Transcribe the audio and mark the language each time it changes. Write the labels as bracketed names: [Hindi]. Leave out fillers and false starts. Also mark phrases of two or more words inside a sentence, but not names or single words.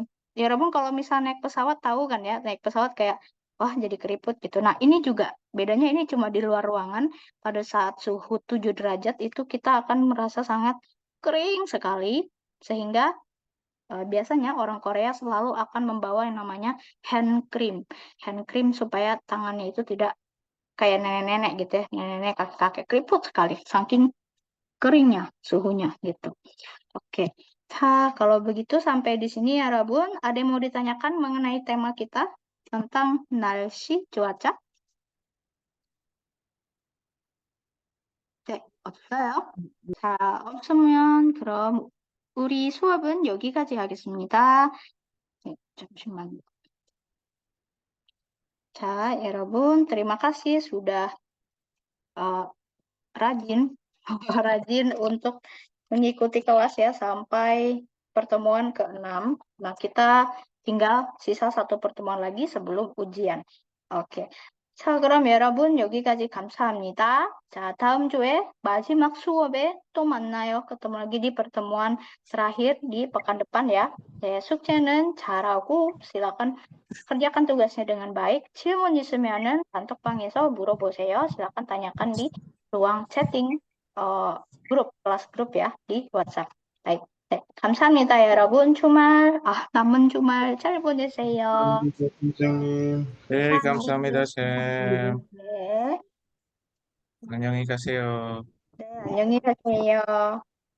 [Indonesian] Ya Robun kalau misalnya naik pesawat tahu kan ya, naik pesawat kayak wah jadi keriput gitu. Nah ini juga bedanya ini cuma di luar ruangan. Pada saat suhu 7 derajat itu kita akan merasa sangat kering sekali. Sehingga biasanya orang Korea selalu akan membawa yang namanya [English] hand cream. Hand cream [Indonesian] supaya tangannya itu tidak kayak nenek-nenek gitu ya. Nenek-nenek kakek-kakek keriput sekali. Saking keringnya suhunya gitu. Oke. Kalau begitu sampai di sini ya Rabun. Ada yang mau ditanyakan mengenai tema kita tentang narasi cuaca? [Korean] 네, 없어요. 없으면 그럼 우리 수업은 여기까지 하겠습니다. 네, 잠시만요. 여러분, [Indonesian] terima kasih sudah uh, rajin, rajin untuk mengikuti kelas ya sampai pertemuan ke-6. Nah, kita tinggal sisa satu pertemuan lagi sebelum ujian. [Korean] 오케이. 자, 그럼 여러분 여기까지 감사합니다. 자, 다음 주에 마지막 수업에 또 만나요. [Indonesian] ketemu lagi di pertemuan terakhir di pekan depan ya. [Korean] 숙제는 잘하고 [Indonesian] silakan kerjakan tugasnya dengan baik. [Korean] 질문 있으면은 단톡방에서 물어보세요. [Indonesian] silakan tanyakan di ruang chatting grup, kelas grup ya di WhatsApp. baik. [Korean] 네, 감사합니다, 여러분. 남은 주말 잘 보내세요. 팀장님. 네, 감사합니다, 쌤. 네, 안녕히 가세요. 네, 안녕히 가세요.